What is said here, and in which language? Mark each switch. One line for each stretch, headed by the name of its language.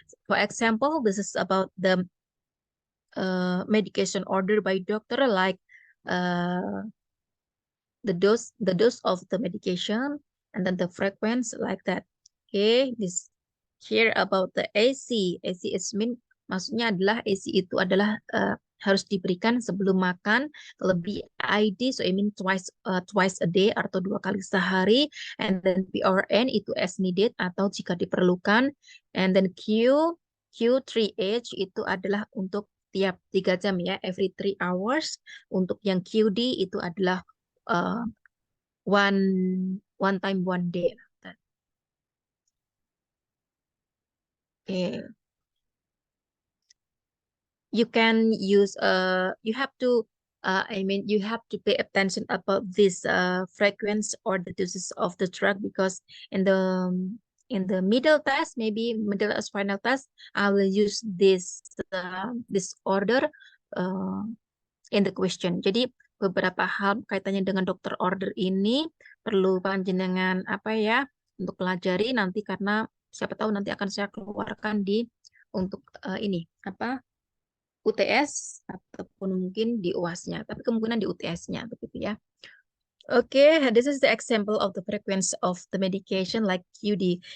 English: For example, this is about the medication order by doctor, like the dose of the medication and then the frequency like that. Okay, this here about the AC. AC is mean,
Indonesian: maksudnya adalah AC itu adalah harus diberikan sebelum makan, lebih ID,
English: so I mean twice a day
Indonesian: atau 2 kali sehari, and then PRN itu
English: as needed
Indonesian: atau jika diperlukan, and then Q3H itu adalah untuk tiap 3 jam ya,
English: every 3 hours.
Indonesian: Untuk yang QD itu adalah
English: one time 1 day. Okay. You can use you have to you have to pay attention about this frequency or the doses of the drug, because in the middle test, maybe middle as final test, I will use this order in the question.
Indonesian: Jadi beberapa hal kaitannya dengan dokter order ini perlu panjenengan apa ya untuk pelajari nanti, karena siapa tahu nanti akan saya keluarkan di untuk ini apa UTS ataupun mungkin di UAS-nya, tapi kemungkinan di UTS-nya begitu ya.
English: Okay, this is the example of the frequency of the medication like QD.